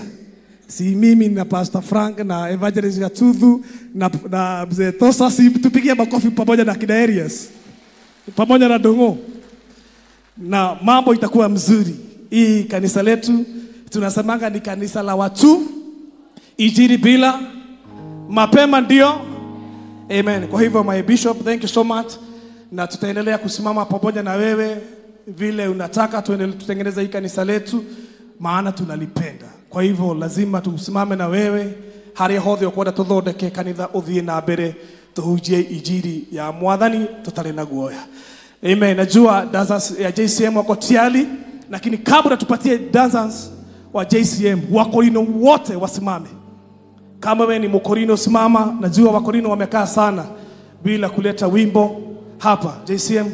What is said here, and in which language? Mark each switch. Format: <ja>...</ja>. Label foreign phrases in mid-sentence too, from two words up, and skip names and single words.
<sw>Si mimi na Pastor Frank na Evangelist Gatuthu na mzee Tosa, si tupigie makofi pamoja na kina Arias pamoja na Dongo, na mambo itakuwa mzuri. Hii kanisa letu tunasemanga ni kanisa la watu, injili bila mapema ndio. Amen. Kwa hivyo</sw> <en>my bishop, thank you so much,</en> <sw>na tutaendelea kusimama pamoja na wewe vile unataka tutengeneze hii kanisa letu, maana tunalipenda. Kwa hivyo lazima tumsimame na wewe</sw> <ki>haria hothe ukwenda tuthondeke kanitha uthie na mbere tuhujie injili ya Mwathani tutari na guoya.</ki> <sw>Amen. Najua dancers ya JCM wako tayari, lakini kabla tupatie dancers wa JCM, Wakorino wote wasimame. Kama wewe ni Mkorino simama. Najua Wakorino wamekaa sana bila kuleta wimbo hapa JCM.</sw>